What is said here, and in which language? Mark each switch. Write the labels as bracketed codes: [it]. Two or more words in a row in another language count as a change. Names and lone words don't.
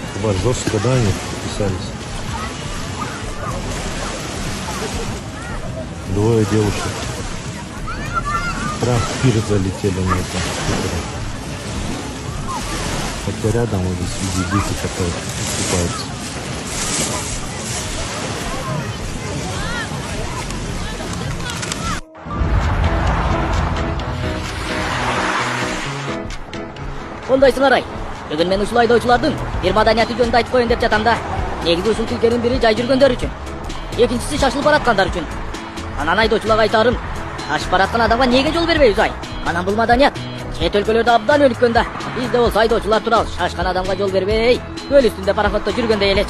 [ru] Жестко, да, они вписались. Двое девушек. Прям в пир залетели на этом скутере. Хотя рядом вот здесь видите дети, которые купаются. [ky] Ондайсыңар ай. Бүгін мен ушул айдоочулардын бир маданияты жөнүндө айтып коеюн деп жатам да. Негизи ушул тилкенин бири жай жүргөндөр үчүн. Экинчиси шашылып бараткандар үчүн. Анан айдоочуларга айта ашып бараткан адамга эмнеге жол бербейбиз ай? Анан бул маданият чет өлкөлөрдө абдан өнүккөн да. Бизде болсо айдоочулар турабыз, шашкан адамга жол бербей, көл үстүндө пароходдо жүргөндөй элечи.